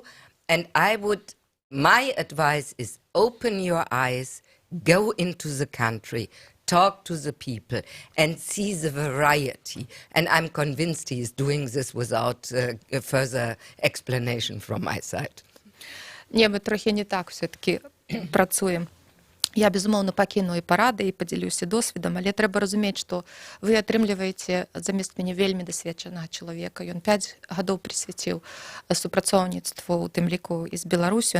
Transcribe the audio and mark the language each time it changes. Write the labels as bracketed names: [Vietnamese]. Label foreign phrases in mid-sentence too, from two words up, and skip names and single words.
[English] And my advice is open your eyes, go into the country, talk to the people and see the variety. And I'm convinced he is doing this without a further explanation from my side. [Belarusian] Не, мы трохи не так все-таки працуем. Я, безумоўна, пакіну і парады, і падзялюся досведам, але трэба разумець, што вы атрымліваеце замест мяне вельмі дасведчанага чалавека. Ён 5 гадоў прысвяціў супрацоўніцтву, у тым ліку і з Беларусю.